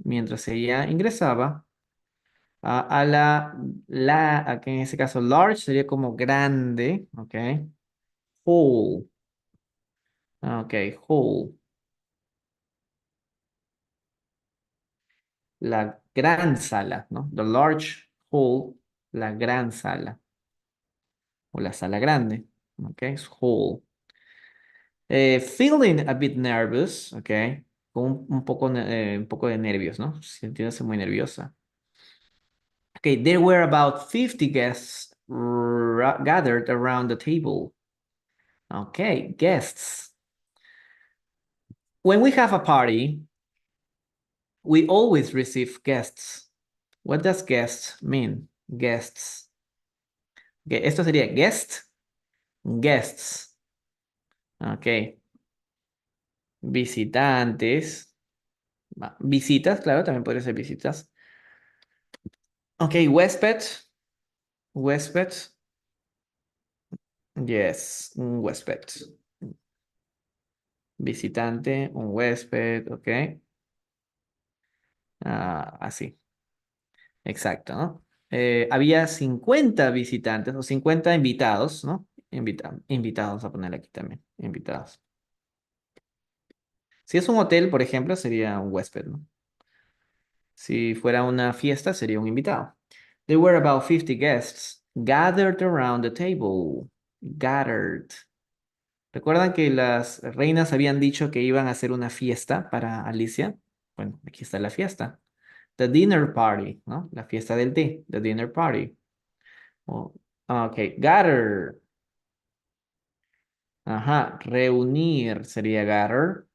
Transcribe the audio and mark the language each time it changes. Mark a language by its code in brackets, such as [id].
[es] Mientras ella ingresaba a aquí en este caso large sería como grande, ok, hall, ok, hall, la gran sala, ¿no? The large hall, la gran sala, o la sala grande, ok, es hall. [en] Feeling a bit nervous, ok. [es] Con un poco de nervios, ¿no? Sintiéndose muy nerviosa. [en] Okay, there were about 50 guests gathered around the table. Okay, guests. When we have a party, we always receive guests. What does guests mean? Guests. [es] Okay, esto sería guest, guests. Ok. Visitantes. Visitas, claro, también podría ser visitas. Ok, huésped. Huésped. Yes, un huésped. Visitante, un huésped, ok. Así, exacto, ¿no? Había 50 visitantes o 50 invitados, ¿no? Invitados a poner aquí también, invitados. Si es un hotel, por ejemplo, sería un huésped, ¿no? Si fuera una fiesta, sería un invitado. [en] There were about 50 guests gathered around the table. Gathered. [es] ¿Recuerdan que las reinas habían dicho que iban a hacer una fiesta para Alicia? Bueno, aquí está la fiesta. [en] The dinner party, ¿no? [es] La fiesta del té, [en] the dinner party. [es] Oh, ok, gather. Ajá, reunir sería gather.